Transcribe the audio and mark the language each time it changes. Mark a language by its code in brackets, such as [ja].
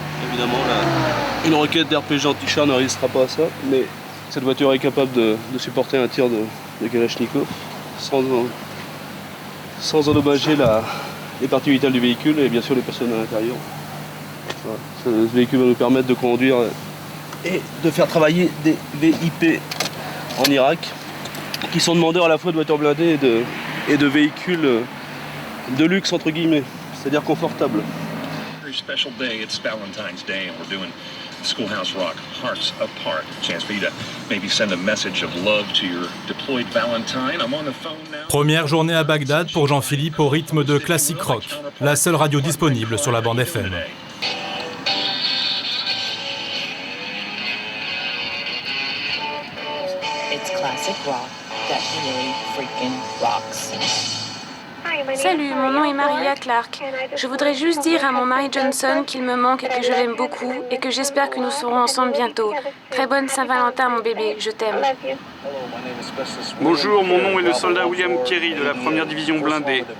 [fr] Évidemment, là, une roquette d'RPG anti-char ne résistera pas à ça, mais cette voiture est capable de supporter un tir de Kalachnikov sans endommager les parties vitales du véhicule et bien sûr les personnes à l'intérieur. Voilà. Ce véhicule va nous permettre de conduire et de faire travailler des VIP en Irak qui sont demandeurs à la fois de voitures blindées et de véhicules de luxe entre guillemets, c'est-à-dire confortables. [en] Very special day. It's Valentine's Day and we're doing Schoolhouse Rock, Hearts Apart. Chance for you to maybe send a message of love to your deployed Valentine. I'm on the phone now. [fr] Première journée à Bagdad pour Jean-Philippe au rythme de classique rock, la seule radio disponible sur la bande FM. [en] It's classic rock that really freaking rocks. [fr] Salut, mon nom est Maria Clark. Je voudrais juste dire à mon mari Johnson qu'il me manque et que je l'aime beaucoup et que j'espère que nous serons ensemble bientôt. Très bonne Saint-Valentin, mon bébé, je t'aime. Bonjour, mon nom est le soldat William Kerry de la 1re division blindée.